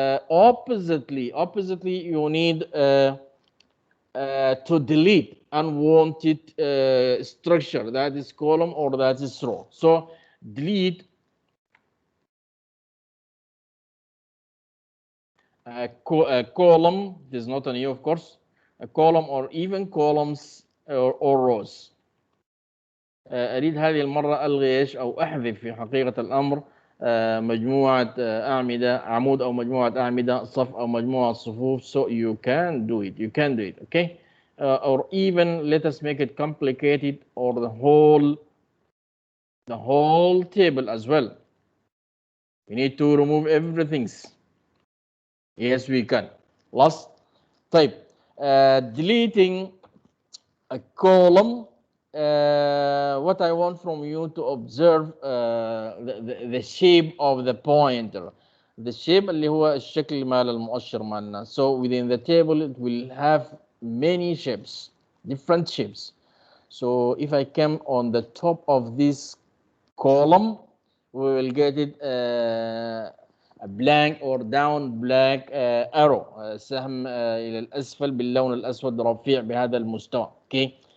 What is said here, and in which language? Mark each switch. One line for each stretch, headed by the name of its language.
English: Oppositely, you need to delete unwanted structure, that is column or that is row. So delete a column, this is not a new, of course, a column or even columns or rows.
Arabic: أريد هذه المرة ألغي إيش أو أحذف في حقيقة الأمر مجموعة أعمدة، عمود أو مجموعة أعمدة، صف أو مجموعة صفوف.
English: So you can do it, okay? Or even let us make it complicated, or the whole table as well. We need to remove everything. Yes, we can. Last type, deleting a column. What I want from you to observe the shape of the pointer. The shape
Arabic: اللي هو الشكل مال المؤشر مالنا.
English: So within the table it will have many shapes, different shapes. So if I come on the top of this column, we will get it a blank or down black arrow,
Arabic: سهم إلى الأسفل باللون الأسود رفيع بهذا المستوى.
English: Okay.